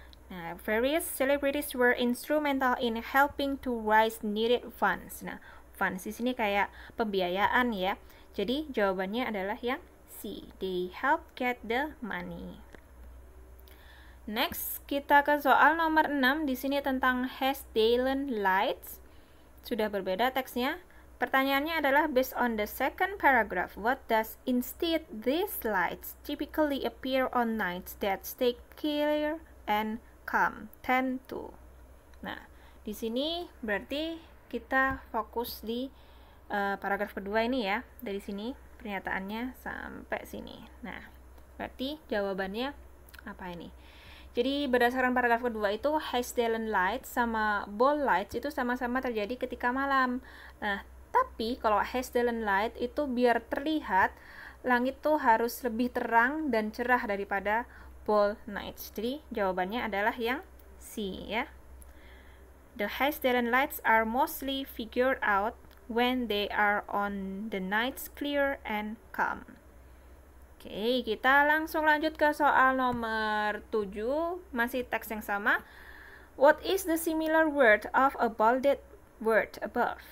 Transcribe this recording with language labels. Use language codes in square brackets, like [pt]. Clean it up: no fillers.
[en] Nah, various celebrities were instrumental in helping to raise needed funds. [id] Nah, funds di sini kayak pembiayaan ya. Jadi jawabannya adalah yang C. [en] They help get the money. Next, [id] kita ke soal nomor 6. Di sini tentang Hessdalen lights. Sudah berbeda teksnya. Pertanyaannya adalah [en] based on the second paragraph, what does instead these lights typically appear on nights that stay clear and calm, tend to. [id] Nah, di sini berarti kita fokus di paragraf kedua ini ya. Dari sini pernyataannya sampai sini. Nah, berarti jawabannya apa ini? Jadi berdasarkan paragraf kedua itu Hessdalen lights sama ball lights itu sama-sama terjadi ketika malam. Nah, tapi kalau Hessdalen light itu biar terlihat langit tuh harus lebih terang dan cerah daripada ball nights. Jadi jawabannya adalah yang C ya. [en] The Hessdalen lights are mostly figured out when they are on the nights clear and calm. [id] Oke, kita langsung lanjut ke soal nomor 7. Masih teks yang sama. [en] What is the similar word of a bolded word above?